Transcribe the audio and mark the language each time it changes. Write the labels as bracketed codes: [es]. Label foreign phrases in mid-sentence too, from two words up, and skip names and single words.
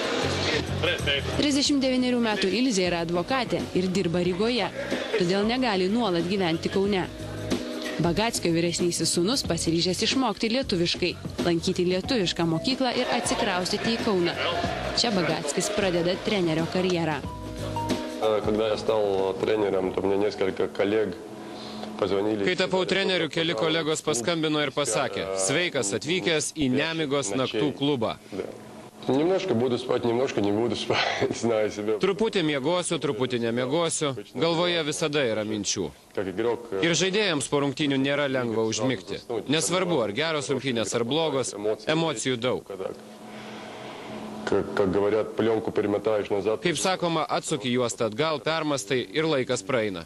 [lt] 39 metų Ilzė yra advokatė ir dirba Rygoje, todėl negali nuolat gyventi Kaune. Bagackio vyresnysis sūnus pasiryžęs išmokti lietuviškai, lankyti lietuvišką mokyklą ir atsikraustyti į Kauną. Čia Bagackis pradeda trenerio karjerą. [ru] Когда я стал тренером, то мне несколько коллег позвонили. [lt] Kai tapau treneriu, keli kolegos paskambino ir pasakė: sveikas atvykęs į Nemigos naktų klubą. [ru] Немножко буду спать, немножко не буду спать, знаю себя. [lt] Truputį miegosiu, truputį nemiegosiu, galvoje visada yra minčių. Ir žaidėjams po rungtynių nėra lengva užmigti. Nesvarbu, ar geros rungtynės ar blogos, emocijų daug. Kaip sakoma, atsuki juostą atgal, permastai ir laikas praeina.